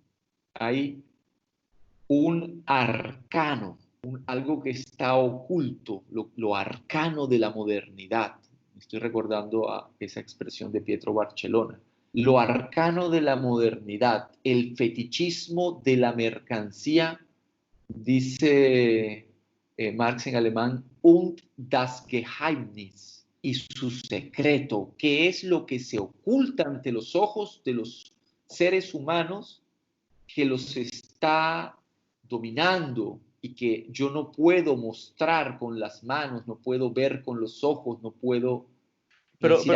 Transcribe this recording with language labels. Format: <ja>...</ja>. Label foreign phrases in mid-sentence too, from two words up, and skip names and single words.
<es>Hay un arcano, algo que está oculto, lo arcano de la modernidad. Estoy recordando a esa expresión de Pietro Barcellona. Lo arcano de la modernidad, el fetichismo de la mercancía, dice Marx en alemán,</es> <de>und das Geheimnis,</de> <es>y su secreto, que es lo que se oculta ante los ojos de los seres humanos, que los está dominando y que yo no puedo mostrar con las manos, no puedo ver con los ojos, no puedo decir.</es>